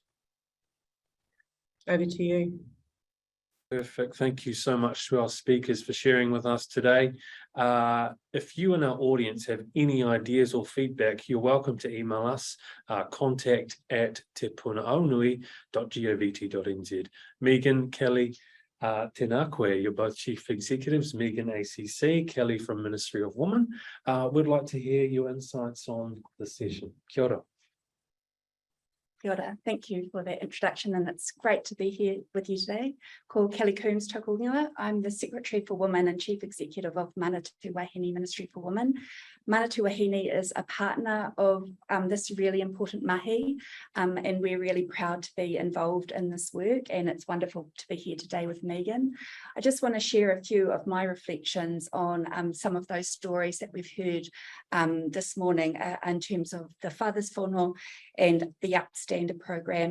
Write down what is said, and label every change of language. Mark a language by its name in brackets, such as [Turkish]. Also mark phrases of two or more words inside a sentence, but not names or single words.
[English] Over to you. Perfect. Thank you so much to our speakers for sharing with us today. If you and our audience have any ideas or feedback, you're welcome to email us, contact@tepunaonui.govt.nz. Megan, Kellie, [Māori] tēnā koe, [English] you're both Chief Executives, Megan ACC, Kellie from Ministry of Women. We'd like to hear your insights on the session. [Māori] Kia ora. Kia ora. [English] Thank you for that introduction, and it's great to be here with you today. [Māori] Ko Kellie Coombs tōku ingoa. [English] I'm the Secretary for Women and Chief Executive of Manatū Wāhine Ministry for Women. Manatū Wāhine is a partner of this really important mahi, and we're really proud to be involved in this work, and it's wonderful to be here today with Megan. I just want to share a few of my reflections on some of those stories that we've heard this morning in terms of the Fathers Whānau and the Upstander program.